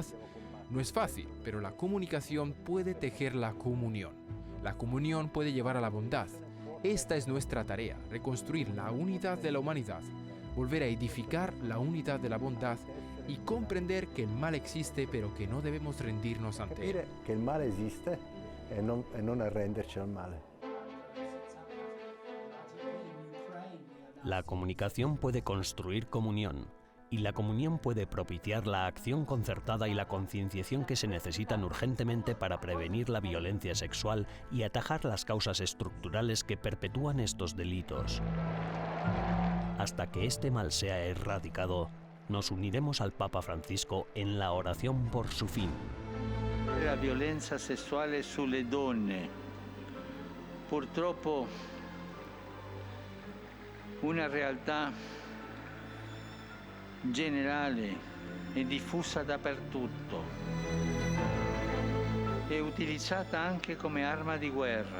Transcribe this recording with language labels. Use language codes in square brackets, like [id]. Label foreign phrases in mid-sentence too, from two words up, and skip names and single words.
[es] No es fácil, pero la comunicación puede tejer la comunión. La comunión puede llevar a la bondad. Esta es nuestra tarea, reconstruir la unidad de la humanidad, volver a edificar la unidad de la bondad y comprender que el mal existe pero que no debemos rendirnos ante él. Que el mal existe [it] e non arrenderci al male. [es] La comunicación puede construir comunión. y la comunión puede propiciar la acción concertada y la concienciación que se necesitan urgentemente para prevenir la violencia sexual y atajar las causas estructurales que perpetúan estos delitos. Hasta que este mal sea erradicado, nos uniremos al Papa Francisco en la oración por su fin. [it] La violenza sessuale sulle donne, purtroppo una realtà generale e diffusa dappertutto, e utilizzata anche come arma di guerra.